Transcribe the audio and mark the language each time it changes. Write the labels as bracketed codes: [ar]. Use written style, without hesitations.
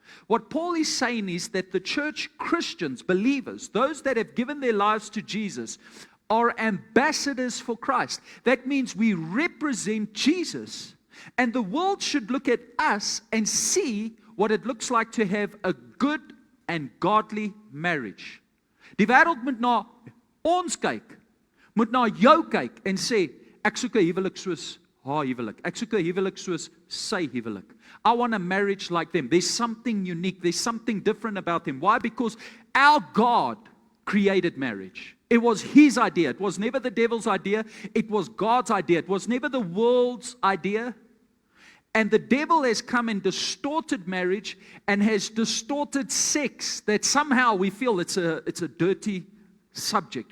[en] What Paul is saying is that the church Christians, believers, those that have given their lives to Jesus, are ambassadors for Christ. That means we represent Jesus. And the world should look at us and see what it looks like to have a good and godly marriage. [af] Die wêreld moet na ons kyk, moet na jou kyk en sê, ek soek 'n huwelik soos haar huwelik. Ek soek 'n huwelik soos sy huwelik. [en] I want a marriage like them. There's something unique. There's something different about them. Why? Because our God created marriage. It was his idea. It was never the devil's idea. It was God's idea. It was never the world's idea. And the devil has come and distorted marriage and has distorted sex, that somehow we feel it's a dirty subject.